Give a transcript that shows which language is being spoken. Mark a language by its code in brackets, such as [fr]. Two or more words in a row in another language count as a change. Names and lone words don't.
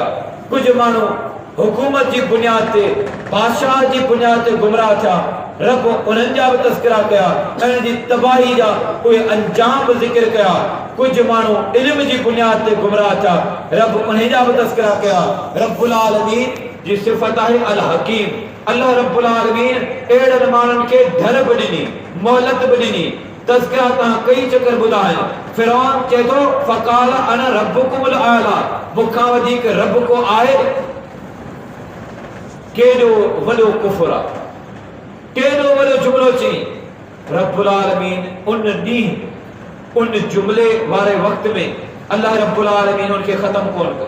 [sd] कुझु माण्हू हुकूमत जी बुनियाद ते, बादशाह जी बुनियाद ते गुमराह था, रब उन्हनि जा बि तज़किरा कया, उन्हनि जी तबाही जा उहे अंजाम बि ज़िक्र कया। कुझु माण्हू इल्म जी बुनियाद ते गुमराह था, रब उन्हे जा बि तज़किरा कया। [ar] رب العالمين [sd] जी सिफ़त आहे [ar] الحكيم. الله رب العالمين [sd] अहिड़नि माण्हुनि खे ढर बि ॾिनी, मोहलत बि ॾिनी। तज़किरा तव्हां कई चकर ॿुधा आहिनि। फ़िरौन चए थो [ar] فقال أنا ربكم الأعلى, [sd] मूंखां वधीक रब को आहे? केॾो वॾो कुफ़्र आहे, केॾो वॾो जुमिलो चई। [ar] رب العالمين [sd] उन ॾींहुं उन जुमिले वारे वक़्त में [ar] الله رب العالمين [sd] उनखे ख़त्म कोन कयो।